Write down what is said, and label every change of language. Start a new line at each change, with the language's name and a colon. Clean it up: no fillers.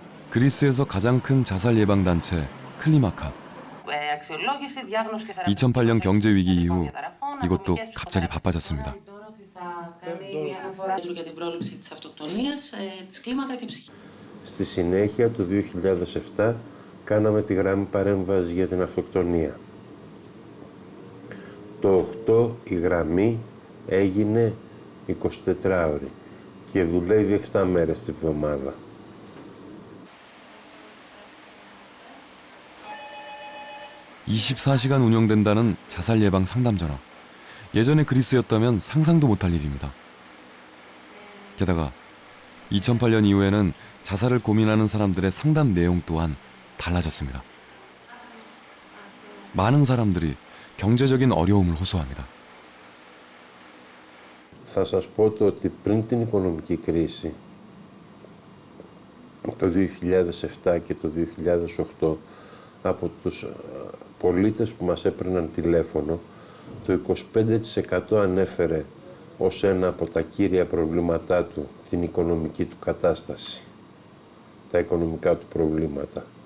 Korean: 그리스에서 가장 큰 자살 예방 단체 클리마카. 2008년 경제 위기 이후 이것도 갑자기 바빠졌습니다.
Greek: Στη συνέχεια το 2007 κάναμε τη γραμμή παρέμβαση για την αυτοκτονία. Το 8 η γραμμή έγινε 24 ώρη και δουλεύει 7 μέρες τη βδομάδα.
Korean: 24시간 운영된다는 자살 예방 상담 전화. 예전에 그리스였다면 상상도 못할 일입니다. 게다가 2008년 이후에는 자살을 고민하는 사람들의 상담 내용 또한 달라졌습니다. 많은 사람들이 경제적인 어려움을 호소합니다.
Greek: Θα σας πω το ότι πριν την οικονομική κρίση, το 2007 και το 2008, από τους πολίτες που μας έπαιρναν τηλέφωνο, το 25% ανέφερε ως ένα από τα κύρια προβλήματά του την οικονομική του κατάσταση, τα οικονομικά του προβλήματα.